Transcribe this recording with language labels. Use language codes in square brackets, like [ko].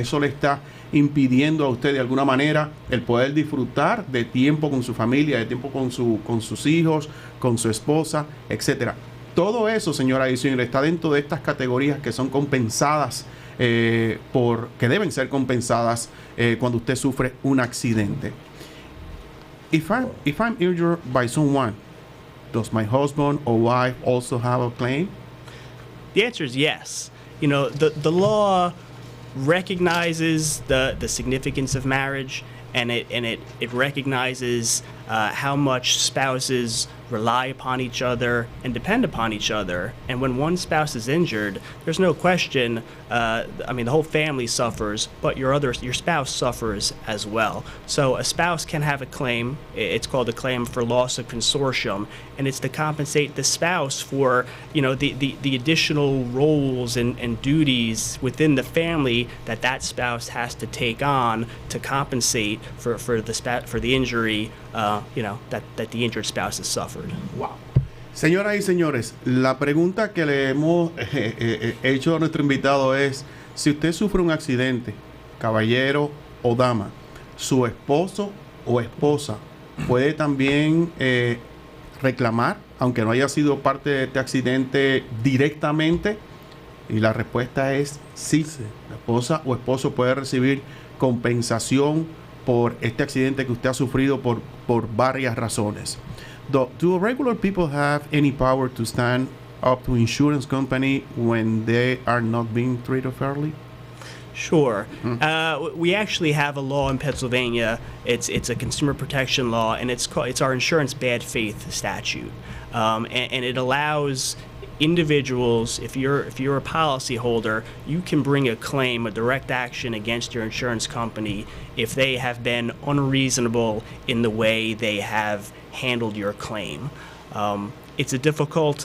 [es] Eso le está impidiendo a usted de alguna manera el poder disfrutar de tiempo con su familia, de tiempo con sus hijos, con su esposa, etcétera. Todo eso, señora y señores, está dentro de estas categorías que son compensadas, que deben ser compensadas cuando usted sufre un accidente. [en] If I'm injured by someone, does my husband or wife also have a claim? The answer is yes. The law recognizes the significance of marriage, and it recognizes how much spouses rely upon each other and depend upon each other. And when one spouse is injured, there's no question. The whole family suffers, but your spouse suffers as well. So a spouse can have a claim. It's called a claim for loss of consortium, and it's to compensate the spouse for the additional roles and duties within the family that spouse has to take on to compensate for the injury that the injured spouse has suffered. Wow. [es] Señoras y señores, la pregunta que le hemos hecho a nuestro invitado es: si usted sufre un accidente, caballero o dama, su esposo o esposa puede también reclamar, aunque no haya sido parte de este accidente directamente, Y la respuesta es sí. La esposa o esposo puede recibir compensación por este accidente que usted ha sufrido por varias razones. [en] Do regular people have any power to stand up to insurance company when they are not being treated fairly? Sure. We actually have a law in Pennsylvania. It's a consumer protection law, and it's our insurance bad faith statute, and it allows individuals, if you're a policyholder, you can bring a claim, a direct action against your insurance company if they have been unreasonable in the way they have handled your claim. It's a difficult.